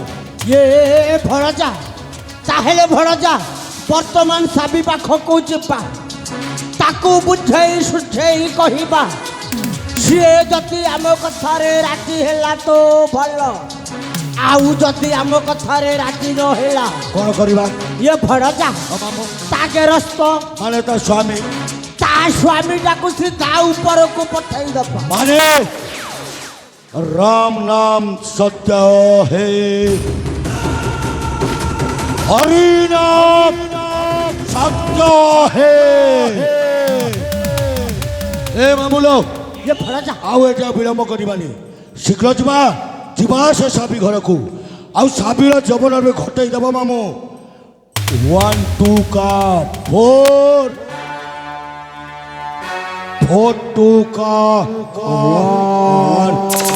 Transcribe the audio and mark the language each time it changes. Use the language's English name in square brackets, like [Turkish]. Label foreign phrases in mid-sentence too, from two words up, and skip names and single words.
[Odia] ଏ ଭଣଜା ତାହେଲେ ଭଣଜା ବର୍ତ୍ତମାନ ସାପି ପାଖକୁ ଯିବା ତାକୁ ବୁଝେଇ ସୁଝେଇ କହିବା ସିଏ ଯଦି ଆମ କଥାରେ ରାଜି ହେଲା ତ ଭଲ ଆଉ ଯଦି ଆମ କଥାରେ ରାଜି ନ ହେଲା କ'ଣ କରିବା ଇଏ ଭଡ଼ଜା ତା ଗେରସ୍ତ ମାନେ ତା ସ୍ୱାମୀ ତା ସ୍ୱାମୀଟାକୁ ସିଧା ଉପରକୁ ପଠେଇ ଦବା [Hindi] ମାନେ राम नाम सत्य है हरि नाम सत्य है ए मामुलो [Odia] ଇଏ ଭଡ଼ଜା ଆଉ ଏଟା ବିଳମ୍ବ କରିବାନି ଶୀଘ୍ର ଯିବା ସେ ସାବି ଘରକୁ ଆଉ ସାବିର ଜବନରେ ଘଟେଇ ଦେବ ମାମୁ [Hindi] 1 2 का 4 4 2 का 1